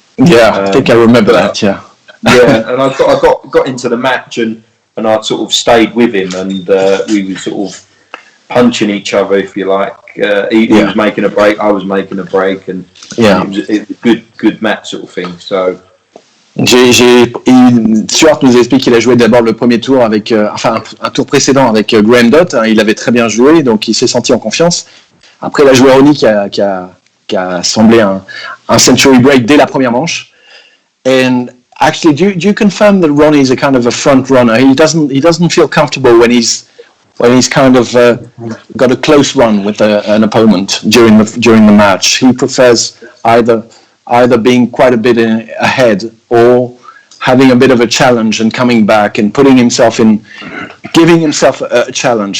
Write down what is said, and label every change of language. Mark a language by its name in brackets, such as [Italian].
[English] Yeah, I think I remember that. Yeah. Yeah, and I got into the match, and I sort of stayed with him, and we were sort of punching each other, if you like. He was making a break, I was making a break, and it was a good match sort of thing. So. [French] Stuart nous explique qu'il a joué d'abord le premier tour avec, un tour précédent avec Graham Dott. Hein, il avait très bien joué, donc il s'est senti en confiance. Après, il a joué Ronnie qui a semblé un century break dès la première manche. [English] And actually, do you confirm that Ronnie is a kind of a front runner? He doesn't feel comfortable when he's kind of got a close run with an opponent during the match. He prefers either being quite a bit ahead or having a bit of a challenge and coming back and giving himself a challenge.